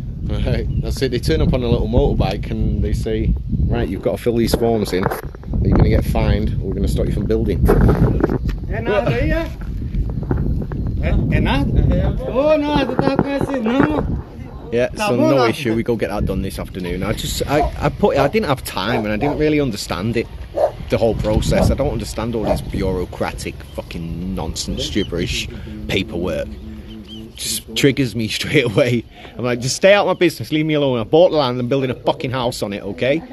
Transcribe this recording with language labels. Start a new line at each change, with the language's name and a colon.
English: Right, that's it. They turn up on a little motorbike and they say, right, you've got to fill these forms in, or you're going to get fined, or we're going to stop you from building.
Portuguese: É nada aí, é? É nada? Ô, nada, eu tava conhecendo, não.
English: Yeah, so no issue. We go get that done this afternoon. I didn't have time and I didn't really understand it, the whole process. I don't understand all this bureaucratic fucking nonsense, gibberish, paperwork. Just triggers me straight away. I'm like, just stay out of my business, leave me alone. I bought the land and building a fucking house on it, okay?